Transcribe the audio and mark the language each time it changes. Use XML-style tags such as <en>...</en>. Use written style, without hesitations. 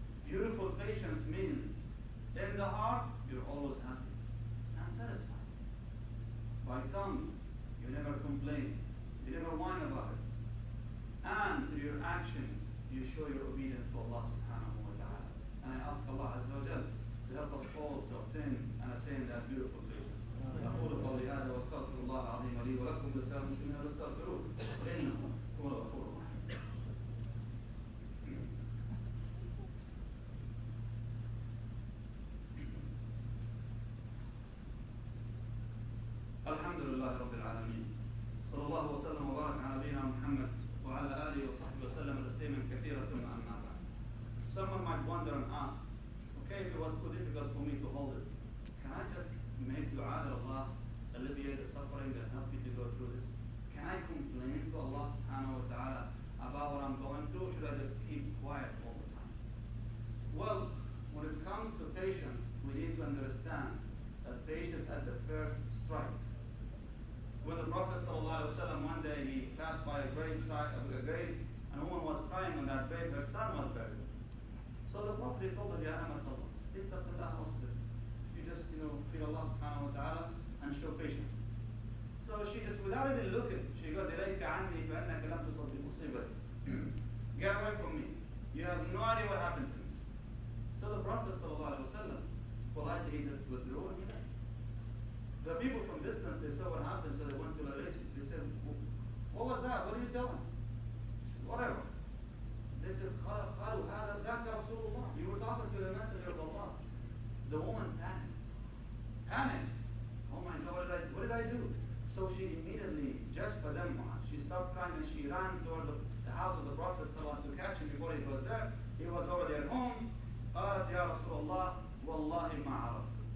<en>Beautiful patience means in the heart you're always happy and satisfied. By tongue you never complain, you never whine about it. And through your action you show your obedience to Allah subhanahu wa ta'ala. And I ask Allah azza wa jal to help us all to obtain and attain that beautiful patience.</en> <ar>أقول قولي هذا واستغفر الله العظيم لي ولكم ولسائر المسلمين واستغفروه إنه هو الغفور الرحيم. الحمد لله رب العالمين. صلى الله وسلم وبارك على نبينا محمد وعلى آله وصحبه وسلم تسليما كثيرا ثم أما بعد.</ar> <en>Someone might wonder and ask, okay, if it was too difficult for me to hold it, can I just make dua that Allah alleviate the suffering and help me to go through this? Can I complain to Allah subhanahu wa ta'ala about what I'm going through, or should I just keep quiet all the time? Well, when it comes to patience, we need to understand that patience at the first strike. When the Prophet ﷺ one day he passed by a grave, and a woman was crying on that grave, her son was buried. So the Prophet told her,</en> <ar>Ya Amatallah, ittaqillah wasbir.</ar> <en>You just, fear Allah subhanahu wa ta'ala and show patience. So she just, without even looking, she goes,</en> <ar>إِلَيْكَ عَنِّي فَإِنَّكَ لَمْ تُصَبْ بِمُصِيبَتِي.</ar> <en>Get away from me. You have no idea what happened to me. So the Prophet ﷺ, politely, he just withdrew and he left. The people from distance, they saw what happened, so they went to the relation. They said, what was that? What did you tell him? Whatever. They said,</en> <ar>قالوا هذا ذاك رسول الله.</ar> <en>You were talking to the messenger of Allah. The woman panicked. Oh my God, what did I do? So she immediately judged for them. She stopped crying and she ran toward the house of the Prophet to catch him before he was there. He was already at home.</en> <ar>قالت يا رسول الله والله ما عرفت.</ar>